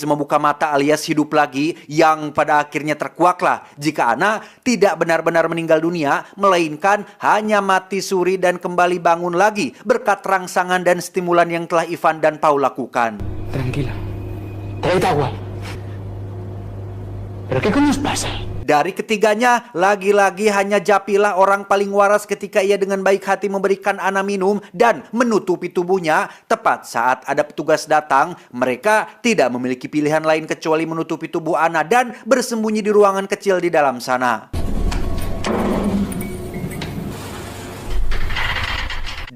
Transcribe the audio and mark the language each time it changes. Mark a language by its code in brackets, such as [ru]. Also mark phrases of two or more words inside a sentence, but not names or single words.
[id] membuka mata alias hidup lagi, yang pada akhirnya terkuaklah jika Anna tidak benar-benar meninggal dunia, melainkan hanya mati suri dan kembali bangun lagi berkat rangsangan dan stimulan yang telah Ivan dan Pau lakukan. [es] Tranquila. Trae agua. ¿Pero qué coño os pasa? [id] Dari ketiganya, lagi-lagi hanya Japilah orang paling waras ketika ia dengan baik hati memberikan Anna minum dan menutupi tubuhnya. Tepat saat ada petugas datang, mereka tidak memiliki pilihan lain kecuali menutupi tubuh Anna dan bersembunyi di ruangan kecil di dalam sana.